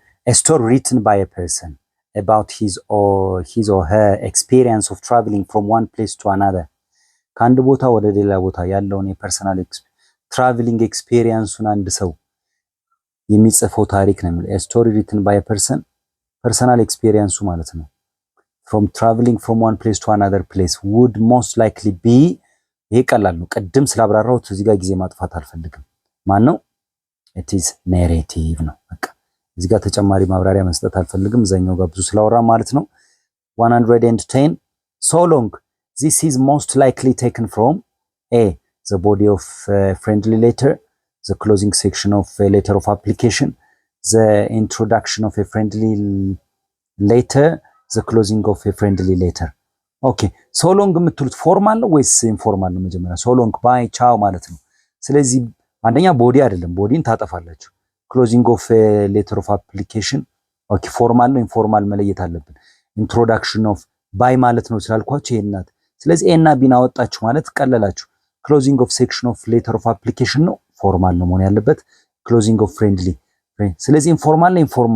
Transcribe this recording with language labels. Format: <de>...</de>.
<en>a story written by a person about his or her experience of traveling from one place to another</en> <am>ከአንድ ቦታ ወደ ሌላ ቦታ ያለውን የፐርሰናል ትራቨሊንግ ኤክስፒሪየንሱን አንድ ሰው የሚጽፈው ታሪክ ነው የሚለው።</am> <en>a story written by a person</en> <am>ፐርሰናል ኤክስፒሪየንሱ ማለት ነው።</am> <en>from traveling from one place to another place would most likely be</en> <am>ይሄ ቀላል ነው። ቅድም ስላብራራሁት እዚህ ጋር ጊዜ ማጥፋት አልፈልግም። ማን ነው?</am> <en>it is narrative</en> <am>ነው። በቃ እዚህ ጋር ተጨማሪ ማብራሪያ መስጠት አልፈልግም። እዛኛው ጋር ብዙ ስላወራ ማለት ነው።</am> <en>110 so long this is most likely taken from a the body of a friendly letter, the closing section of a letter of application, the introduction of a friendly letter, the closing of a friendly letter.</en> <am>ኦኬ</am> <en>so long</en> <am>የምትሉት ፎርማል ነው ወይስ ኢንፎርማል ነው? መጀመሪያ so long ባይ ቻው ማለት ነው። ስለዚህ አንደኛ ቦዲ አይደለም፣ ቦዲን ታጠፋላችሁ።</am> <en>closing of a letter of application</en> <am>ኦኬ ፎርማል ነው ኢንፎርማል መለየት አለብን። introduction of ባይ ማለት ነው ስላልኳችሁ ይሄናት። ስለዚህ ኤ እና ቢን አወጣችሁ ማለት ቀለላችሁ።</am> <en>closing of section of letter of application</en> <am>ነው ፎርማል ነው መሆን ያለበት።</am> <en>closing of friendly</en> <am>ስለዚህ ኢንፎርማል ነው</am>